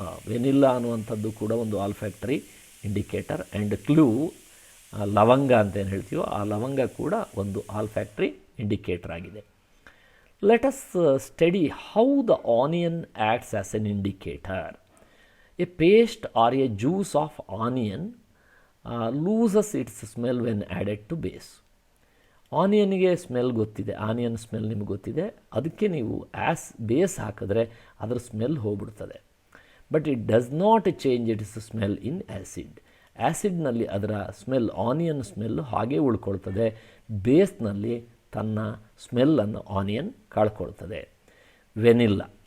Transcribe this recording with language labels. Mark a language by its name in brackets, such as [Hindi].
[Kannada] Vanilla ಅನ್ನುವಂಥದ್ದು ಕೂಡ ಒಂದು olfactory indicator. And clove, ಲವಂಗ ಅಂತ ಏನು ಹೇಳ್ತೀವೋ ಆ ಲವಂಗ ಕೂಡ ಒಂದು olfactory indicator ಆಗಿದೆ. [English] Let us study how the onion acts as an indicator. A paste or a juice of onion loses its smell when added to base. [Kannada] ಆನಿಯನ್ಗೆ smell ಗೊತ್ತಿದೆ, onion smell ನಿಮ್ಗೆ ಗೊತ್ತಿದೆ, ಅದಕ್ಕೆ ನೀವು ಬೇಸ್ ಹಾಕಿದ್ರೆ ಅದರ smell ಹೋಗ್ಬಿಡ್ತದೆ. [English] But it does not change its smell in acid. [Kannada] ಆ್ಯಸಿಡ್ನಲ್ಲಿ ಅದರ smell, onion smell ಹಾಗೇ ಉಳ್ಕೊಳ್ತದೆ. ಬೇಸ್ನಲ್ಲಿ ತನ್ನ ಸ್ಮೆಲ್ಲನ್ನು ಆನಿಯನ್ ಕಳ್ಕೊಳ್ತದೆ. ವೆನಿಲ್ಲಾ.